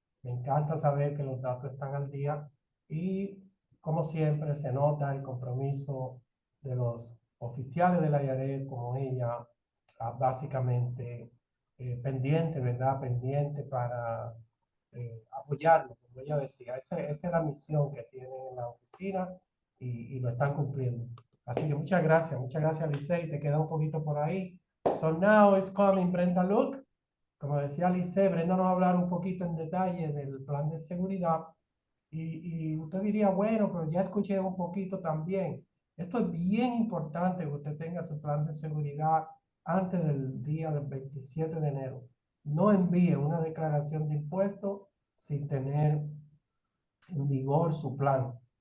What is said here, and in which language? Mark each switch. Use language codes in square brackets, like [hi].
[es] Me encanta saber que los datos están al día y, como siempre, se nota el compromiso de los oficiales de la IRS como ella, básicamente pendiente, ¿verdad? Pendiente para apoyarlo, como ella decía. Esa es la misión que tienen en la oficina y lo están cumpliendo. Así que muchas gracias, Licey. Te queda un poquito por ahí. [en] So now it's coming Brenda Look. [es] Como decía Lice, Brenda nos va a hablar un poquito en detalle del plan de seguridad y usted diría, bueno, pero ya escuché un poquito también. Esto es bien importante que usted tenga su plan de seguridad antes del día del 27 de enero. No envíe una declaración de impuestos sin tener en vigor su plan.